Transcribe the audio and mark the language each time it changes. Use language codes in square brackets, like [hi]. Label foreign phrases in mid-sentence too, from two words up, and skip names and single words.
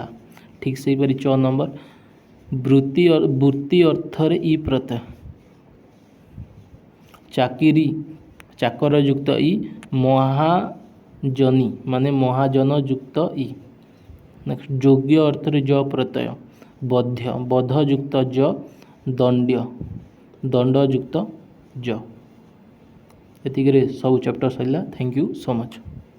[or] ଠିକ୍ ସେ ହିପରି 4 ନମ୍ବର ବୃତ୍ତି ଅର୍ଥ ରେ ଈ ପ୍ରତ୍ୟୟ ଚାକିରୀ ଚାକର ଯୁକ୍ତ ଈ ମହାଜନୀ ମାନେ ମହାଜନ ଯୁକ୍ତ ଈ। ନେକ୍ସଟ ଯୋଗ୍ୟ ଅର୍ଥ ରେ ଜ ପ୍ରତ୍ୟୟ ବଧ୍ୟ ବଧ ଯୁକ୍ତ ଜ ଦଣ୍ଡ୍ୟ ଦଣ୍ଡ ଯୁକ୍ତ ଜ। ଏତିକେ ସବ ଚାପ୍ଟର ସରିଲା। [en] thank you so much.